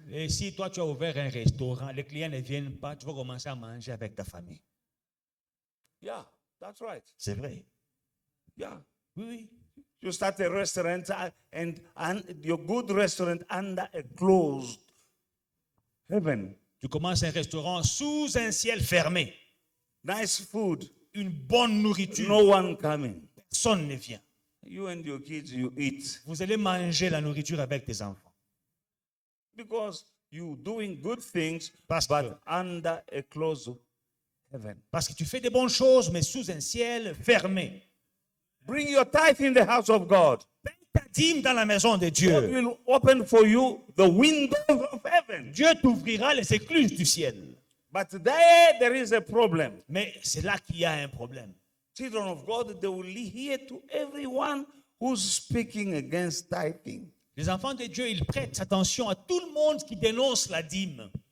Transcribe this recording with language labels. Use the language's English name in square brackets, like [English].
[French] Et si toi tu as ouvert un restaurant, les clients ne viennent pas, tu vas commencer à manger avec ta famille. [English] Yeah, that's right. [French] C'est vrai. [English] Yeah. [French] Oui, oui. [English] You start a restaurant and your good restaurant under a closed heaven. [French] Tu commences un restaurant sous un ciel fermé. [English] Nice food. [French] Une bonne nourriture. [English] No one coming. [French] Personne ne vient. [English] You and your kids, you eat. [French] Vous allez manger la nourriture avec tes enfants. [English] Because you doing good things, [French] Parce [English] but [French] que, [English] under a closed heaven. [French] parce que tu fais des bonnes choses, mais sous un ciel fermé. [English] Bring your tithe in the house of God. [French] Paye ta dîme dans la maison de [English] God [French] Dieu. [English] will open for you the windows of heaven. [French] Dieu t'ouvrira les écluses du ciel. [English] But there is a problem. [French] Mais c'est là qu'il y a un problème. [English] Children of God, they will hear to everyone who's speaking against tithing. [French] Les enfants de Dieu, ils prêtent attention à tout le monde qui dénonce la dîme.